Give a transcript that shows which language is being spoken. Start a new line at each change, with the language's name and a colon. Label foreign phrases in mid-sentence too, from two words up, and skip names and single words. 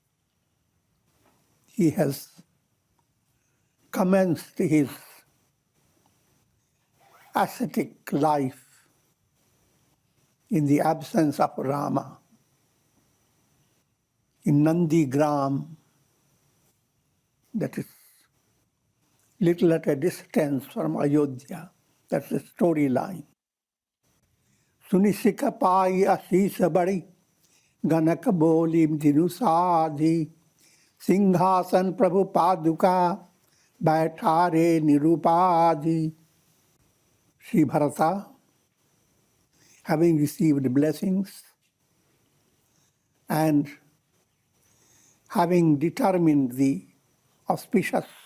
English: he has commenced his ascetic life in the absence of Rama in Nandigram, that is little at a distance from Ayodhya. That's the storyline.
Awadhi: सुनि सिख पाइ असीस बड़ि गनक बोलि दिनु साधि सिंघासन प्रभु पादुका बैठारे निरुपाधि.
English: Sri Bharata, having received blessings and having determined the auspicious